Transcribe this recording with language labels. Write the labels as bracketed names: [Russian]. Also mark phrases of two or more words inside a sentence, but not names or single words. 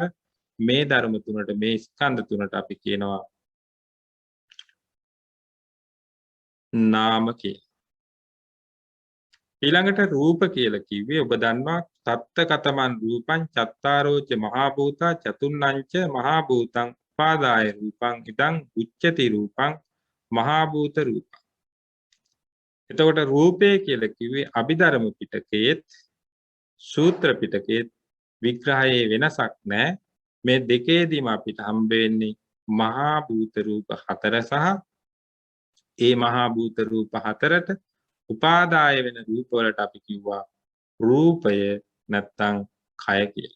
[Sinhala] මේ ධර්ම තුනට, මේ ස්කන්ධ තුනට අපි කියනවා නාම කියලා. ඊළඟට රූප කියලා කිව්වේ ඔබ දන්නවා [Pali] තත්තකතමන් රූපං චත්තාරෝච මහා භූතා චතුන්නංච මහා භූතං උපාදාය රූපං ඉදං උච්චති රූපං මහා භූත රූපං. [Sinhala] එතකොට රූපය කියලා කිව්වේ අභිධර්ම පිටකයේත් සූත්‍ර පිටකයේත් විග්‍රහයේ වෙනසක් නැහැ. මේ දෙකේදීම අපිට හම්බ වෙන්නේ මහා භූත රූප 4 සහ ඒ මහා භූත රූප 4ට උපාදාය වෙන රූප වලට අපි කිව්වා රූපය නැත්තම් කය කියලා.